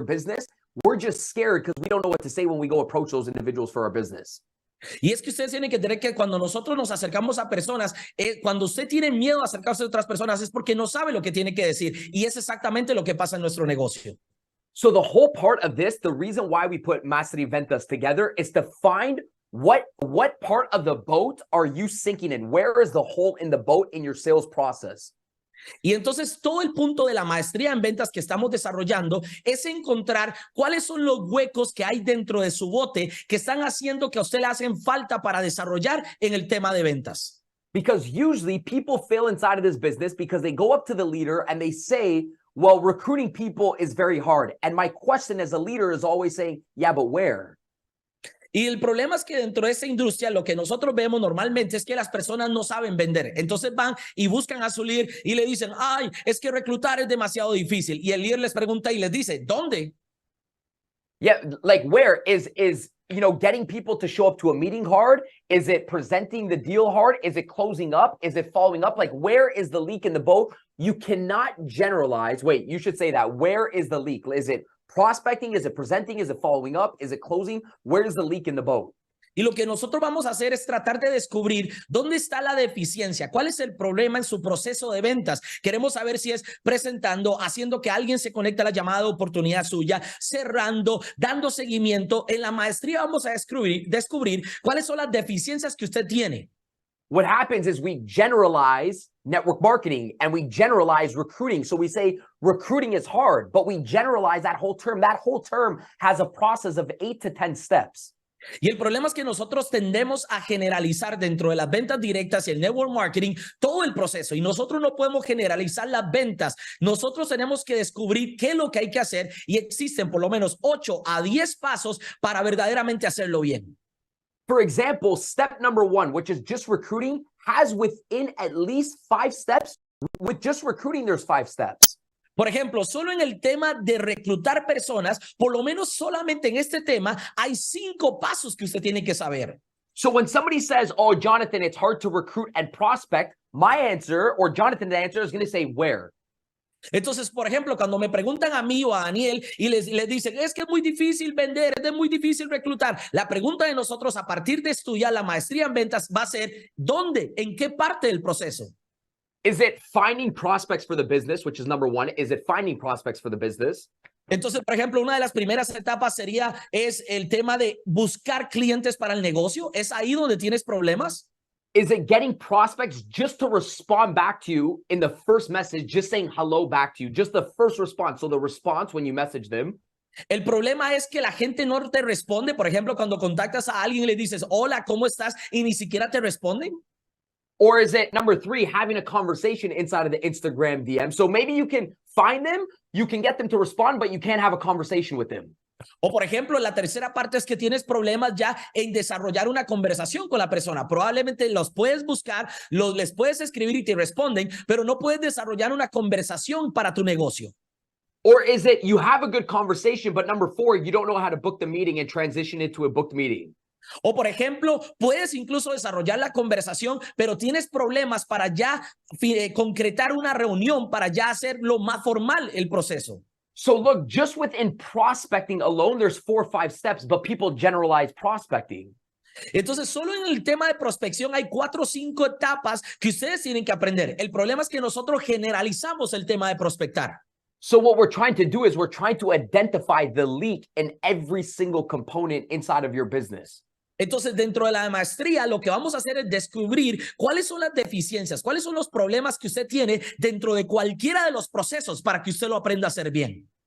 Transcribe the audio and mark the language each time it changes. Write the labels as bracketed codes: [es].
[en] business, we're just scared because we don't know what to say when we go approach those individuals for our business. [es] Y es que ustedes tienen que entender que cuando nosotros nos acercamos a personas, cuando usted tiene miedo a acercarse a otras personas es porque no sabe lo que tiene que decir. Y es exactamente lo que pasa en nuestro negocio. [en] So the whole part of this, the reason why we put Maestría Ventas together is to find what part of the boat are you sinking in? Where is the hole in the boat in your sales process? [es] Y entonces todo el punto de la maestría en ventas que estamos desarrollando es encontrar cuáles son los huecos que hay dentro de su bote que están haciendo que a usted le hacen falta para desarrollar en el tema de ventas. [en] Because usually people fail inside of this business because they go up to the leader and they say, well, recruiting people is very hard. And my question as a leader is always saying, yeah, but where? [es] Y el problema es que dentro de esa industria lo que nosotros vemos normalmente es que las personas no saben vender. Entonces van y buscan a su líder y le dicen, ay, es que reclutar es demasiado difícil. Y el líder les pregunta y les dice, ¿dónde? [en] Yeah, like where is getting people to show up to a meeting hard? Is it presenting the deal hard? Is it closing up? Is it following up? Like, where is the leak in the boat? You cannot generalize. Wait, you should say that. Where is the leak? Is it prospecting? Is it presenting? Is it following up? Is it closing? Where is the leak in the boat? [es] Y lo que nosotros vamos a hacer es tratar de descubrir dónde está la deficiencia, cuál es el problema en su proceso de ventas. Queremos saber si es presentando, haciendo que alguien se conecte a la llamada de oportunidad suya, cerrando, dando seguimiento. En la maestría vamos a descubrir cuáles son las deficiencias que usted tiene. [en] What happens is we generalize network marketing and we generalize recruiting. So we say recruiting is hard, but we generalize that whole term. That whole term has a process of 8 to 10 steps. [es] Y el problema es que nosotros tendemos a generalizar dentro de las ventas directas y el network marketing todo el proceso y nosotros no podemos generalizar las ventas. Nosotros tenemos que descubrir qué es lo que hay que hacer y existen por lo menos 8 a 10 pasos para verdaderamente hacerlo bien. [en] For example, step number 1, which is just recruiting, has within at least 5 steps. With just recruiting, there's 5 steps. [es] Por ejemplo, solo en el tema de reclutar personas, por lo menos solamente en este tema, hay 5 pasos que usted tiene que saber. [en] So when somebody says, oh, Jonathan, it's hard to recruit and prospect, my answer, or Jonathan's answer, is going to say, where? [es] Entonces, por ejemplo, cuando me preguntan a mí o a Daniel y les dicen, es que es muy difícil vender, es muy difícil reclutar. La pregunta de nosotros a partir de estudiar la maestría en ventas va a ser, ¿dónde? ¿En qué parte del proceso? [en] Is it finding prospects for the business, which is number 1? Is it finding prospects for the business? [es] Entonces, por ejemplo, una de las primeras etapas es el tema de buscar clientes para el negocio. ¿Es ahí donde tienes problemas? [en] Is it getting prospects just to respond back to you in the first message, just saying hello back to you, just the first response? So the response when you message them. [es] El problema es que la gente no te responde. Por ejemplo, cuando contactas a alguien y le dices, hola, ¿cómo estás? Y ni siquiera te responden. [en] Or is it number 3, having a conversation inside of the Instagram DM? So maybe you can find them, you can get them to respond, but you can't have a conversation with them. [es] O por ejemplo, la tercera parte es que tienes problemas ya en desarrollar una conversación con la persona. Probablemente los puedes buscar, les puedes escribir y te responden, pero no puedes desarrollar una conversación para tu negocio. [en] Or is it you have a good conversation, but number 4, you don't know how to book the meeting and transition into a booked meeting? [es] O por ejemplo, puedes incluso desarrollar la conversación, pero tienes problemas para ya concretar una reunión, para ya hacerlo más formal el proceso. [en] So look, just within prospecting alone, there's 4 or 5 steps, but people generalize prospecting. [es] Entonces, solo en el tema de prospección hay 4 o 5 etapas que ustedes tienen que aprender. El problema es que nosotros generalizamos el tema de prospectar. So what we're trying to do is we're trying to identify the leak in every single component inside of your business. Entonces, dentro de la maestría, lo que vamos a hacer es descubrir cuáles son las deficiencias, cuáles son los problemas que usted tiene dentro de cualquiera de los procesos para que usted lo aprenda a hacer bien.